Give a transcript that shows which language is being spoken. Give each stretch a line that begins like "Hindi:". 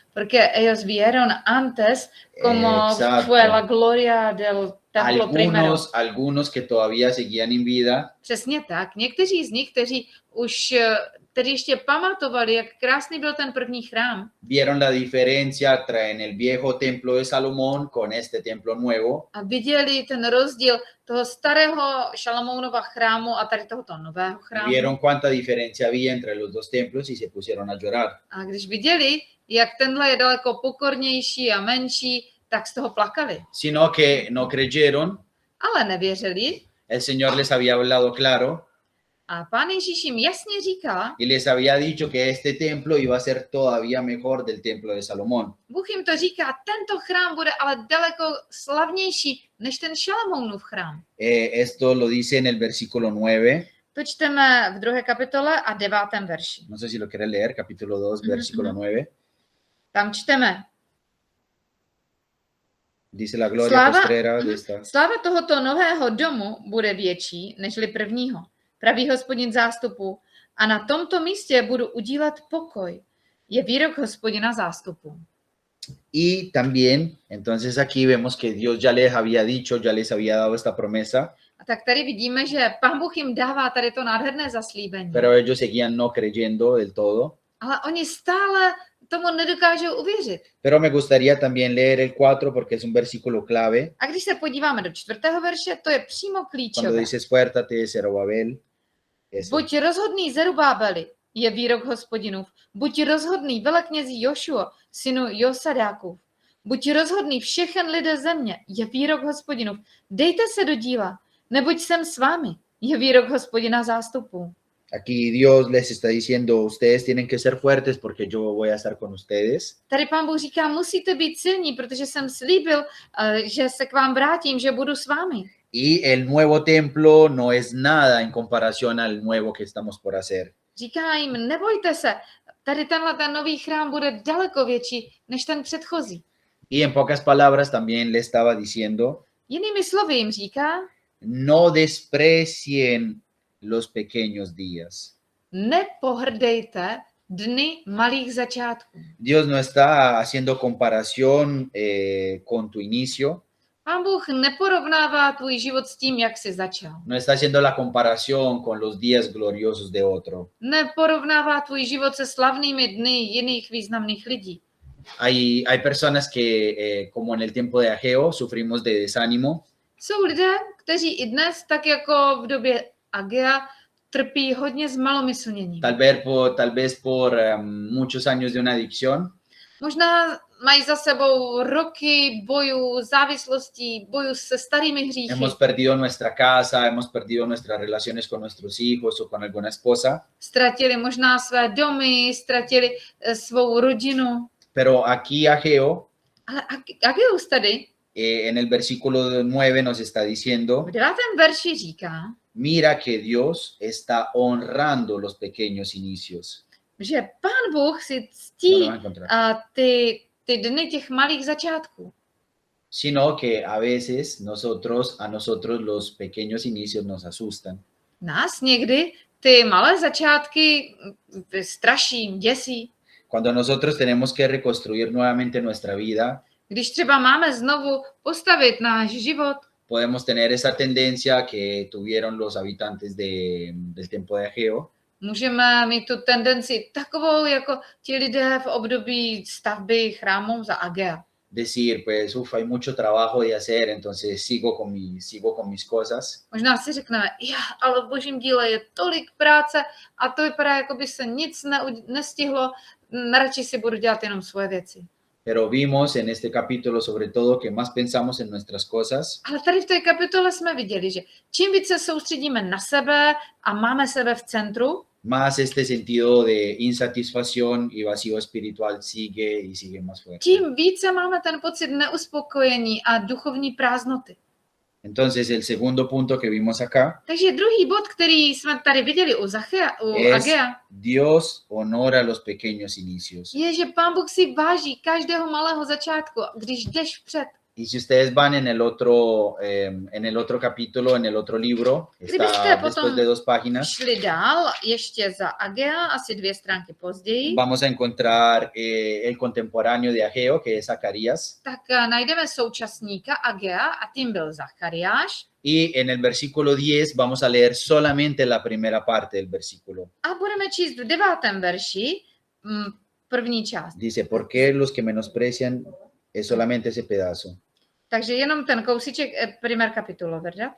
Spanish: Porque ellos vieron antes cómo Exacto. fue la gloria del templo primero. Algunos que todavía seguían en vida
Czech: Přesně tak. Někteří z nich, kteří už tedy ještě pamatovali, jak krásný byl ten první chrám,
Spanish: vieron la diferencia en el viejo templo de Salomón con este templo nuevo.
Czech: a viděli ten rozdíl toho starého Šalamounova chrámu a tady tohoto nového chrámu.
Spanish: Vieron cuánta diferencia había entre los dos templos y se pusieron a llorar.
Czech: A když viděli, jak tenhle je daleko pokornější a menší, tak z toho plakali.
Spanish: Sino que no creyeron,
Czech: Ale nevěřili
Spanish: el Señor les había hablado claro
Czech: a Pán Ježíš jim jasně říká,
Spanish: y les había dicho que este templo iba a ser todavía mejor del templo de Salomón.
Czech: Bůh jim to říká, tento chrám bude ale daleko slavnější než ten Šalamounův chrám.
Spanish: Esto lo dice en el versículo 9.
Czech: To čteme v 2. kapitole a 9. verši.
Spanish: No sé si lo quiere leer, capítulo 2, Ujú, versículo ujú. 9.
Czech: Tam čteme,
Spanish: Dice la gloria
Czech: Sláva-
Spanish: postrera de mhm. esta.
Czech: sláva tohoto nového domu bude větší nežli prvního, praví Hospodin zástupu, a na tomto místě budu udílet pokoj. Je výrok Hospodina zástupu.
Spanish: Y también, entonces aquí vemos que Dios ya les había dicho, ya les había dado esta promesa,
Czech: A tak tady vidíme, že Pán Bůh jim dává tady to nádherné zaslíbení.
Spanish: pero ellos seguían no creyendo del todo.
Czech: Ale oni stále tomu nedokážou uvěřit.
Spanish: Pero me gustaría también leer el 4 porque es un versículo clave,
Czech: A když se podíváme do 4. verše, to je přímo
Spanish: cuando
Czech: klíčové.
Spanish: dice esfuérzate, Zerubabel. Ese.
Czech: Buď rozhodný Zerubábeli, je výrok Hospodinův. Buď rozhodný veleknězí Jošuo, synu Josadákův. Buď rozhodný všechen lidé země, je výrok Hospodinův. Dejte se do díla, neboť jsem s vámi, je výrok Hospodina zástupů.
Spanish: Aquí Dios les está diciendo, ustedes tienen que ser fuertes porque yo voy a estar con ustedes.
Czech: Tady Pán Bůh říká, musíte být silní, protože jsem slíbil, že se k vám vrátím, že budu s vámi.
Spanish: Y el nuevo templo no es nada en comparación al nuevo que estamos por hacer.
Czech: Říká jim, nebojte se, tady ten nový chrám bude daleko větší než ten předchozí.
Spanish: Y en pocas palabras también le estaba diciendo,
Czech: Jinými slovy jim říká,
Spanish: no desprecien los pequeños días.
Czech: nepohrdejte dny malých začátků.
Spanish: Dios no está haciendo comparación con tu inicio,
Czech: Pán Bůh neporovnává tvůj život s tím, jak jsi začal.
Spanish: no está haciendo la comparación con los días gloriosos de otro.
Czech: Neporovnává tvůj život se slavnými dny jiných významných lidí.
Spanish: Hay personas que, como en el tiempo de Ageo, sufrimos de desánimo,
Czech: Jsou lidé, kteří i dnes, tak jako v době Agea, trpí hodně z malomyslnění.
Spanish: tal vez por muchos años de una adicción,
Czech: Možná mají za sebou roky bojů, závislostí, bojů se starými hříchy.
Spanish: hemos perdido nuestra casa, hemos perdido nuestras relaciones con nuestros hijos o con alguna esposa,
Czech: Ztratili možná své domy, ztratili svou rodinu.
Spanish: pero aquí Ageo,
Czech: Ale Ageus tady
Spanish: en el versículo 9 nos está diciendo,
Czech: v 9. verši říká,
Spanish: mira que Dios está honrando los pequeños inicios.
Czech: že Pán Bůh si
Spanish: No lo
Czech: ctí
Spanish: vas a encontrar.
Czech: ty ty dny těch malých začátků.
Spanish: sino que a veces a nosotros los pequeños inicios nos asustan.
Czech: Nás někdy ty malé začátky straší, děsí.
Spanish: Cuando nosotros tenemos que reconstruir nuevamente nuestra vida,
Czech: Když třeba máme znovu postavit náš život,
Spanish: podemos tener esa tendencia que tuvieron los habitantes del tiempo de Ageo,
Czech: můžeme mít tu tendenci takovou, jako ti lidé v období stavby chrámů za Agea.
Spanish: decir, pues, hay mucho trabajo de hacer, entonces sigo con mis cosas.
Czech: Možná si řekneme, ale v božím díle je tolik práce a to vypadá, jako by se nic nestihlo, radši si budu dělat jenom svoje věci.
Spanish: Pero vimos en este capítulo sobre todo que más pensamos en nuestras cosas,
Czech: Ale tady v té kapitole jsme viděli, že čím více soustředíme na sebe a máme sebe v centru,
Spanish: más este sentido de insatisfacción y vacío espiritual sigue y sigue más fuerte.
Czech: tím více máme ten pocit neuspokojení a duchovní prázdnoty.
Spanish: Entonces, el segundo punto que vimos acá
Czech: Takže druhý bod, který jsme tady viděli u
Spanish: es
Czech: Agea,
Spanish: Dios honora los pequeños inicios.
Czech: je, že Pán Bůh si váží každého malého začátku, když jdeš vpřed.
Spanish: Y si ustedes van en el otro capítulo, en el otro libro, está después de 2 páginas,
Czech: Šli dál, ještě za Agea, asi 2 stránky později,
Spanish: vamos a encontrar el contemporáneo de Ageo, que es Zacarías.
Czech: tak najdeme současníka Agea a tím byl Zachariáš.
Spanish: Y en el versículo 10 vamos a leer solamente la primera parte del versículo.
Czech: A budeme číst v 9. verši první část.
Spanish: Dice, ¿por qué los que menosprecian es solamente ese pedazo?
Czech: Takže jenom ten kousíček,
Spanish: primer kapitulo, ¿verdad?